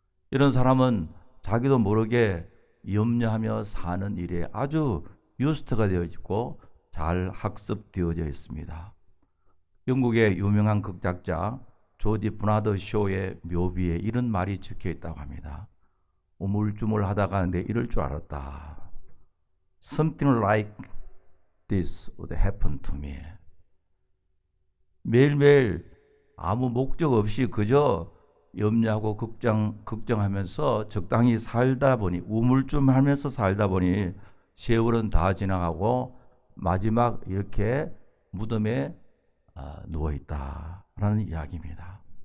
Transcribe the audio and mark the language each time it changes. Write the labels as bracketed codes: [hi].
[ko] 이런 사람은 자기도 모르게 염려하며 사는 일에 아주 유스트가 되어 있고 잘 학습되어져 있습니다. 영국의 유명한 극작자 조지 버나드 쇼의 묘비에 이런 말이 적혀 있다고 합니다. 우물쭈물하다가 내 이럴 줄 알았다. [en] Something like this would happen to me. [ko] 매일매일 아무 목적 없이 그저 염려하고 걱정하면서 적당히 살다 보니 우물쭈물하면서 살다 보니 세월은 다 지나가고 마지막 이렇게 무덤에 누워있다라는 이야기입니다.